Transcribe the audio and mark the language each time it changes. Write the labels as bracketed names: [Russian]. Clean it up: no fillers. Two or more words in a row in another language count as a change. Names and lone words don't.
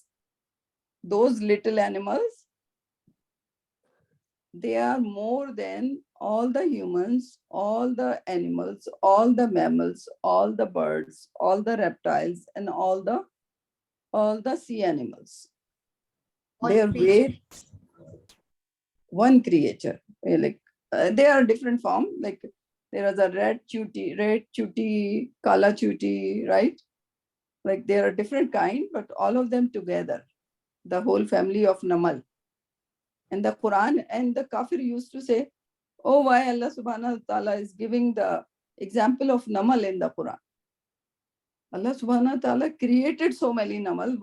[English] Those little animals, they are more than all the humans, all the animals, all the mammals, all the birds, all the reptiles, and all the sea animals. All Their creatures. weight, one creature, like they are different form. Like there is a red chuti, [Urdu] کالا چیونٹی, [English] right? Like there are different kind, but all of them together, the whole family of namal. And the Quran and the kafir used to say, oh, why [Arabic] الله سبحانه و تعالى [English] is giving the example of namal in the Quran? [Arabic] الله سبحانه و تعالى [English] created so many namal.